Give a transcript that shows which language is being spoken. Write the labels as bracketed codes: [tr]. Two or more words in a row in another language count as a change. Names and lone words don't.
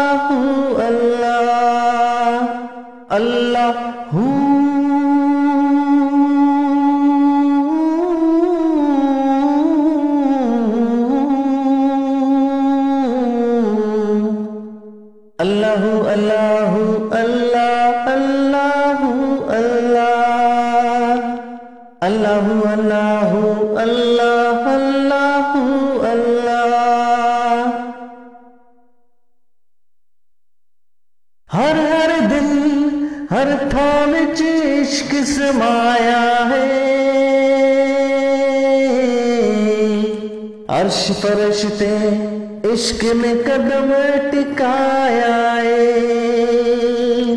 [ar] الله الله اللهُ اللهُ الله اللهُ الله اللهُ اللهُ الله اللهُ الله. [pa] ہر ہر دل ہر تھاں چ عشق سمایا ہے، عرش فرشتے عشق میں قدم ٹکایا ہے.